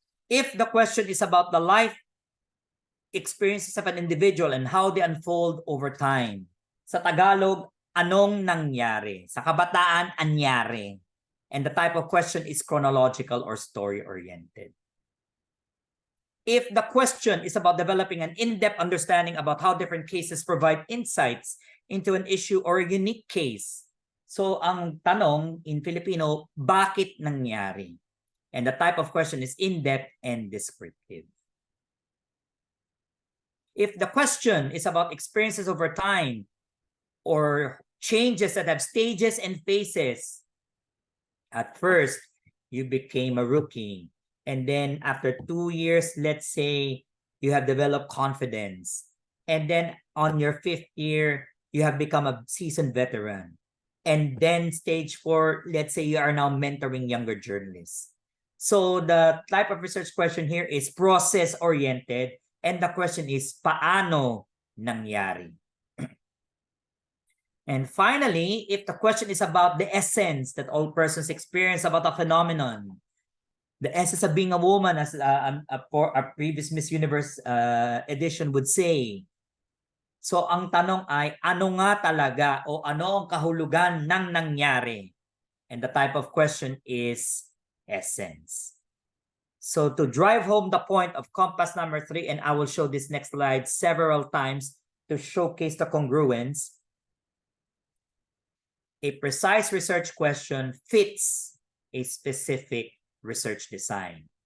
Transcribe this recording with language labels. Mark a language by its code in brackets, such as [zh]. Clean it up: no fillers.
[en] If the question is about the life experiences of an individual and how they unfold over time. [tl] Sa Tagalog, anong nangyari? Sa kabataan, anyari. [en] And the type of question is chronological or story-oriented. If the question is about developing an in-depth understanding about how different cases provide insights into an issue or a unique case. [tl] So ang tanong [en] in Filipino, [tl] bakit nangyari? [en] And the type of question is in-depth and descriptive. If the question is about experiences over time or changes that have stages and phases, at first, you became a rookie. And then after 2 years, let's say you have developed confidence. And then on your 5th year, you have become a seasoned veteran. And then stage 4, let's say you are now mentoring younger journalists. So the type of research question here is process-oriented. And the question is, [tl] paano nangyari? [en] And finally, if the question is about the essence that all persons experience about a phenomenon, the essence of being a woman, as a previous Miss Universe edition would say. [tl] So ang tanong ay, ano nga talaga o ano ang kahulugan ng nangyari? [en] And the type of question is essence. So to drive home the point of compass number 3, and I will show this next slide several times to showcase the congruence, a precise research question fits a specific research design.